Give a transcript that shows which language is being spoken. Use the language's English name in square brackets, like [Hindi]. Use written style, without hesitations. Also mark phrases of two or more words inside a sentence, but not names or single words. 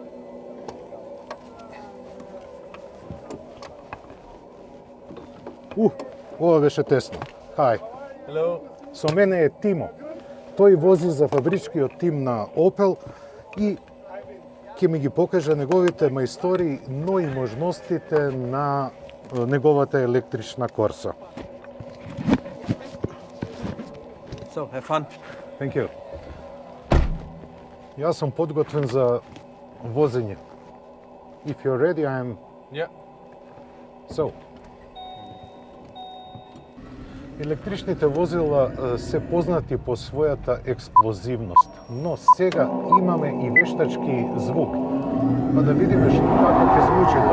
[Macedonian] Ова беше тесно. Хај. [English] Hello. [Macedonian] Со мене е Тимо. Тој вози за фабричкиот тим на Opel и ќе ми ги покаже неговите мајстории, но и можностите на неговата електрична Корса. [English] So, have fun. Thank you. [Macedonian] Јас сум подготвен за возење. [English] If you're ready, I am. Yeah. So. [Macedonian] Електричните возила се познати по својата експлозивност, но сега имаме и вештачки звук. [Croatian] pa da vidimo kako će zvuči to.